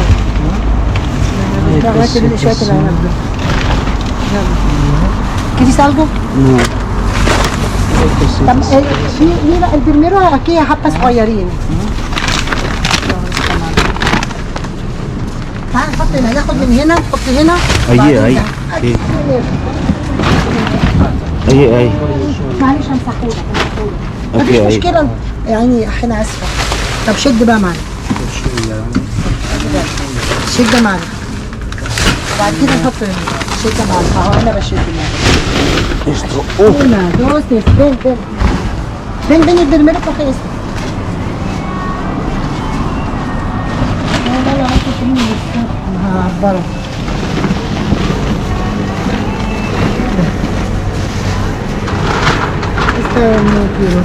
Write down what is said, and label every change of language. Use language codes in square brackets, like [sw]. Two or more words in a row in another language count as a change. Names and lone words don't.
[tl] Bakit hindi siya talaga? [es] ¿Quieres algo? No. Mira, el primero aquí es Hapas Collarín. [ar] حط هنا ياخد من هنا حط هنا أي معلش همسحهولك أوكي، مفيش أي. مشكلة يعني احنا اسفة. طب شد بقى معانا شد معانا وبعد كده نحط هنا شد معانا اهو انا بشد معانا [es] Esto. una dos tres ven el primero coge esto برا Esta no quiero.